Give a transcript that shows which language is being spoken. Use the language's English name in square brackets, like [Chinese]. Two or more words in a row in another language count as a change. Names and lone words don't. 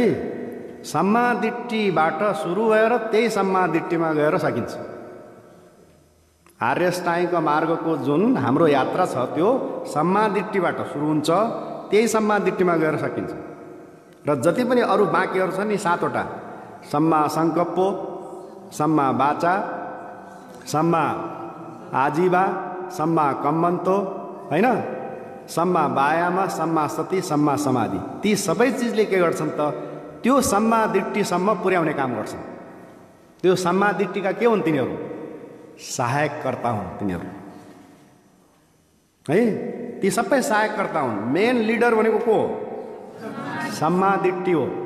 [Pali] सम्मा दिट्ठीबाट [Nepali] सुरु भएर त्यही [Pali] सम्मा दिट्ठीमा [Nepali] गएर सकिन्छ। आर्य अष्टाङ्गिक मार्गको जुन हाम्रो यात्रा छ त्यो [Pali] सम्मा दिट्ठीबाट [Nepali] सुरु हुन्छ, त्यही [Pali] सम्मा दिट्ठीमा [Nepali] गएर सकिन्छ। र जति पनि अरू बाँकीहरू छन् नि 7वटा, [Pali] सम्मा संकल्प, सम्मा वाचा, सम्मा आजीवा, सम्मा कम्मन्तो [Nepali] हैन, [Pali] सम्मा वायाम, सम्मा सती, सम्मा समाधि, [Nepali] ती सबै चिजले के गर्छन् त? त्यो [Pali] सम्मा दिट्ठीसम्म [Nepali] पुर्याउने काम गर्छन्। त्यो [Pali] सम्मा दिट्ठीका [Nepali] के हुन्? तिनीहरू सहायककर्ता हुन् तिनीहरू है। ती सबै सहायककर्ता हुन्। [English] main leader [Nepali] भनेको को हो? सम्मादिट्टी हो।